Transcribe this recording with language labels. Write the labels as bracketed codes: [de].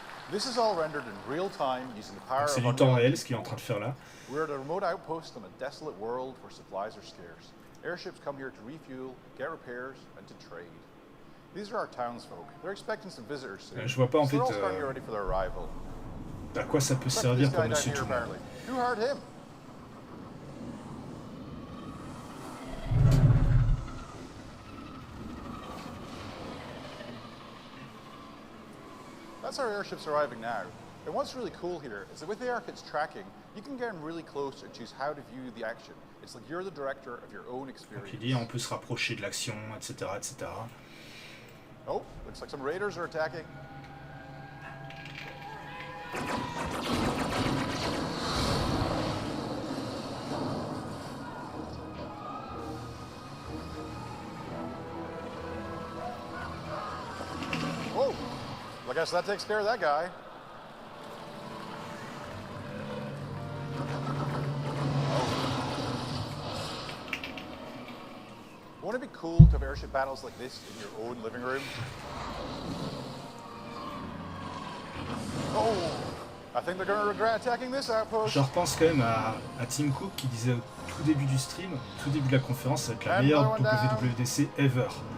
[fr] C'est du temps réel ce qu'il est en train de faire là. [en] We're at a remote outpost on a desolate world where supplies are scarce. Airships come here to refuel, get repairs, and to trade. These are our townsfolk. They're expecting some visitors soon. [fr] Je vois pas en fait [en] So they're all starting to get ready for their arrival. [fr] à quoi ça peut servir pour Monsieur Tout le Monde. [en] Who hired him? That's our airships arriving now. And what's really cool here is that with the ARKit's tracking, you can get in really close and choose how to view the action. It's like you're the director of your own experience. [fr] Donc il dit on peut se rapprocher de l'action, etc., etc. [en] Oh, looks like some raiders are attacking. Oh, I guess that takes care of that guy. Wouldn't it be cool to have airship battles like this in your own living room? Oh, I think they're going to regret attacking this outpost. [fr] Je repense quand même à Tim Cook qui disait au tout début du stream, au tout début de la conférence, ça va être la meilleure WWDC ever.